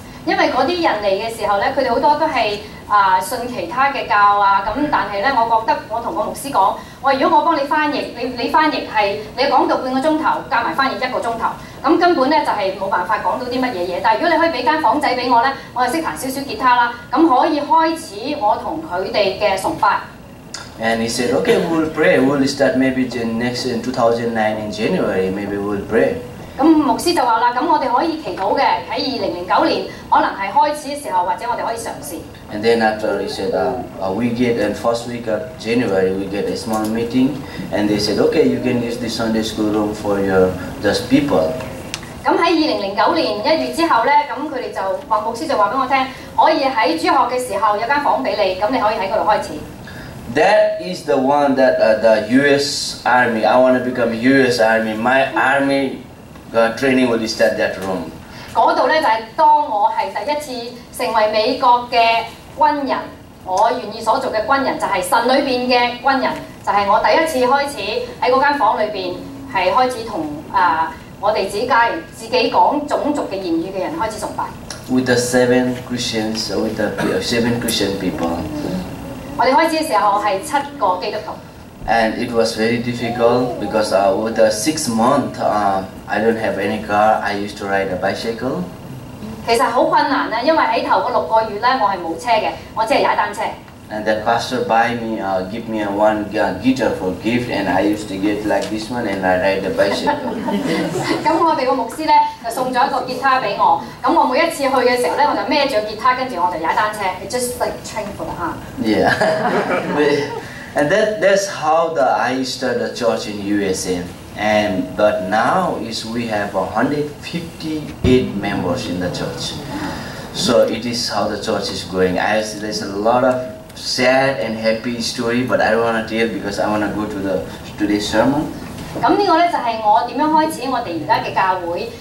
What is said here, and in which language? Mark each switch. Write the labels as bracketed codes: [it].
[yue] 因為嗰啲人嚟嘅時候咧，佢哋好多都係信其他嘅教啊，咁但係咧，我覺得我同個牧師講，如果我幫你翻譯，你翻譯係你講到半個鐘頭，加埋翻譯1個鐘頭，咁根本咧就係冇辦法講到啲乜嘢嘢。但係如果你可以俾間房仔俾我咧，我就識彈少少吉他啦，咁可以開始我同佢哋嘅崇拜。 [en] And he said, okay, we'll pray. We'll start maybe in 2009 in January. Maybe we'll pray. [yue] 咁牧師就話啦，咁我哋可以祈禱嘅，喺2009年可能係開始嘅時候，或者我哋可以嘗試。 [en] And then after he said, we get in first week of January we get a small meeting, and they said, okay, you can use the Sunday school room for your just people. [yue] 咁喺2009年1月之後咧，咁佢哋就話牧師就話俾我聽，可以喺主學嘅時候有間房俾你，咁你可以喺嗰度開始。 [en] That is the one that the U.S. Army. I want to become U.S. Army. My army training will start that room. [yue] 嗰度咧就係當我係第一次成為美國嘅軍人，我願意所做嘅軍人就係神裏邊嘅軍人，就係我第一次開始喺嗰間房裏邊係開始同我哋自己講種族嘅言語嘅人開始崇拜。 [en] With the 7 Christians, with the 7 Christian people. [yue] 我哋開始嘅時候係7個基督徒。 [en] And it was very difficult because with the 6 month, I don't have any car. I used to ride a bicycle. [yue] 其實好困難咧，因為喺頭嗰6個月咧，我係冇車嘅，我只係踩單車。 [en] And that pastor buy me, give me one guitar for gift, and I used to get like this one, and I ride the bicycle. [yue] 咁我哋個牧師咧就送咗一個吉他俾我，咁我每一次去嘅時候咧，我就孭住個吉他，跟住我就踩單車。 [en] It's just like train for the arm. Yeah. And that's how I started the church in USA. But now we have 158 members in the church. So it is how the church is growing. There's a lot of sad and happy story, but I don't want to tell because I want to go to today's sermon. [yue] 咁呢個咧就係我點樣開始我哋而家嘅教會。